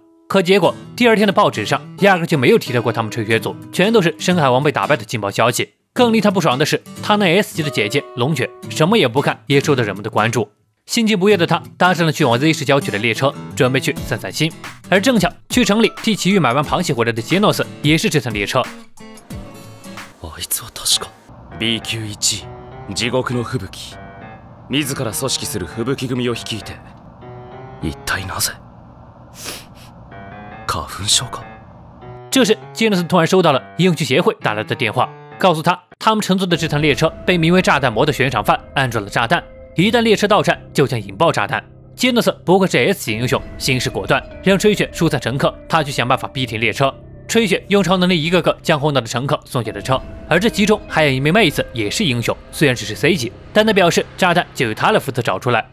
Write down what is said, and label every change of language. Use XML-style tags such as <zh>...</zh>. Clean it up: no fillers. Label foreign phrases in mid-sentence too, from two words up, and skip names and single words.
<zh>可结果，第二天的报纸上压根就没有提到过他们吹雪组，全都是深海王被打败的劲爆消息。更令他不爽的是，他那 S 级的姐姐龙雪什么也不看，也受到人们的关注。心情不悦的他搭上了去往 Z 市郊区的列车，准备去散散心。而正巧去城里替奇遇买完螃蟹回来的杰诺斯也是这趟列车。</zh> <ja>あいつは確か B 級1位地獄の吹雪、自ら組織する吹雪組を率いて、一体なぜ？花粉症か？</ja> <zh>这时杰诺斯突然收到了英雄协会打来的电话，告诉他他们乘坐的这趟列车被名为炸弹魔的悬赏犯安装了炸弹，一旦列车到站，就将引爆炸弹。杰诺斯不愧是 S 级英雄，行事果断，让吹雪疏散乘客，他去想办法逼停列车。吹雪用超能力一个个将后脑的乘客送下了车，而这其中还有一名妹子也是英雄，虽然只是 C 级，但他表示炸弹就由他来负责找出来。</zh>